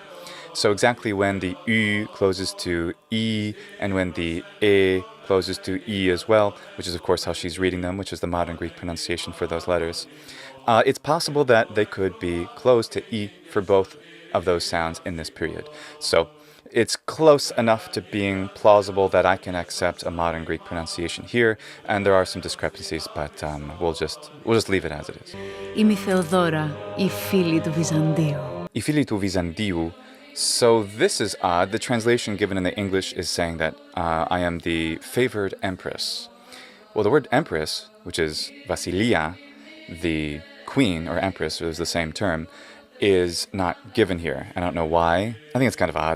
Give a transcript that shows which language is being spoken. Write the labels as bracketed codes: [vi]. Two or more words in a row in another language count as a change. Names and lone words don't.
[en] So exactly when the U closes to E and when the E closes to E as well, which is of course how she's reading them, which is the modern Greek pronunciation for those letters, it's possible that they could be closed to E for both of those sounds in this period. So it's close enough to being plausible that I can accept a modern Greek pronunciation here, and there are some discrepancies, but we'll just leave it as it is. [el] Είμαι η Θεοδώρα, η φίλη του Βυζαντίου. Η φίλη του Βυζαντίου. [en] So this is odd. The translation given in the English is saying that I am the favored empress. Well, the word empress, which is Vasilia, the queen or empress, it was the same term, is not given here. I don't know why. I think it's kind of odd.